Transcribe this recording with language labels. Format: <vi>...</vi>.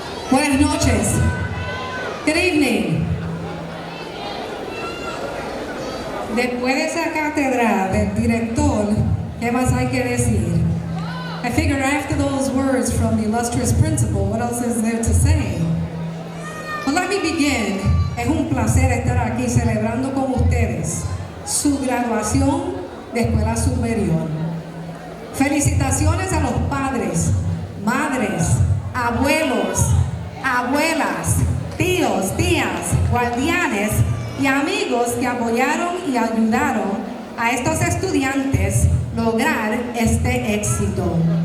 <es>Buenas noches.</es> <en>Good evening.</en> <es>Después de esa cátedra del director, ¿qué más hay que decir?</es> <en>I figure after those words from the illustrious principal, what else is there to say? Well, let me begin.</en> <es>Es un placer estar aquí celebrando con ustedes su graduación de escuela superior. Felicitaciones a los padres, madres, abuelos, abuelas, tíos, tías, guardianes y amigos que apoyaron y ayudaron a estos estudiantes lograr este éxito.</es>